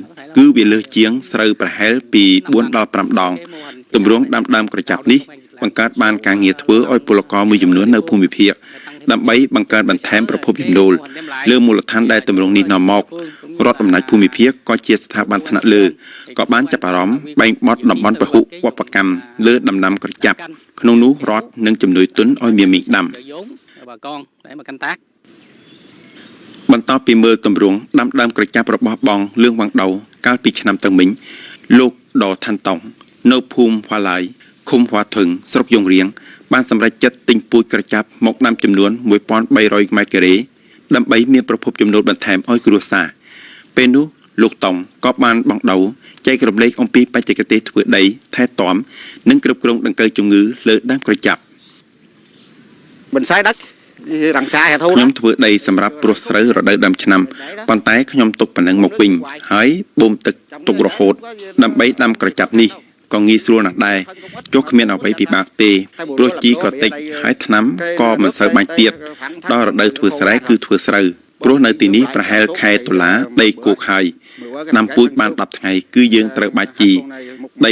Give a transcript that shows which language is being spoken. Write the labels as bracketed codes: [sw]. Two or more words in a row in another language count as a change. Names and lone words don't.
[km] គឺវាលើសជាងស្រូវប្រហែលពី4ដល់5ដងទម្រង់ដាំដើមក្រចាប់នេះបង្កើតបានការងារធ្វើឲ្យពលករមួយចំនួននៅភូមិភាគដើម្បីបង្កើនបន្ថែមប្រភពចំណូលលើមូលដ្ឋានដែលទម្រង់នេះនាំមករដ្ឋអំណាចភូមិភាគក៏ជាស្ថាប័នថ្នាក់លើក៏បានចាប់អារម្មណ៍បែងបត់តំបន់ពហុវប្បកម្មលើដំណាំក្រចាប់ក្នុងនោះរដ្ឋនឹងជំនួយទុនឲ្យមាមីងដាំ [vi] bà con để mà canh tác [km] បន្ទាប់ពីមើលទម្រង់ដាំដើមក្រចាប់របស់បងលឿងវ៉ាងដោកាលពីឆ្នាំទៅមិញលោកដថាន់តង់នៅភូមិហွာឡាយឃុំហွာធឹងស្រុកយងរៀងបានសម្រេចចិត្តទិញពូជក្រចាប់មកដាំចំនួន 1300 ម៉ែត្រការ៉េដើម្បីមានប្រភពចំណូលបន្ថែមឲ្យគ្រួសារពេលនោះលោកតង់ក៏បានបងដោចែករំលែកអំពីបច្ចេកទេសធ្វើដីថែទាំនិងគ្រប់គ្រងដង្កូវជំងឺលើដើមក្រចាប់ [vi] mình xay đất đằng xa hả thu [km] ខ្ញុំធ្វើដីសម្រាប់ព្រោះស្រូវរដូវដើមឆ្នាំប៉ុន្តែខ្ញុំទុកប៉ុណ្ណឹងមកវិញហើយបូមទឹកទុករហូតដើម្បីដាំក្រចាប់នេះក៏ងាយស្រួលណាស់ដែរចុះគ្មានអ្វីពិបាកទេព្រោះជីក៏តិចហើយថ្នាំក៏មិន សូវបាញ់ទៀតដល់រដូវធ្វើស្រែគឺធ្វើស្រូវព្រោះនៅទីនេះប្រហែលខែតុលាដីគោកហើយដាំពូជបាន10ថ្ងៃគឺយើងត្រូវបាច់ជីដី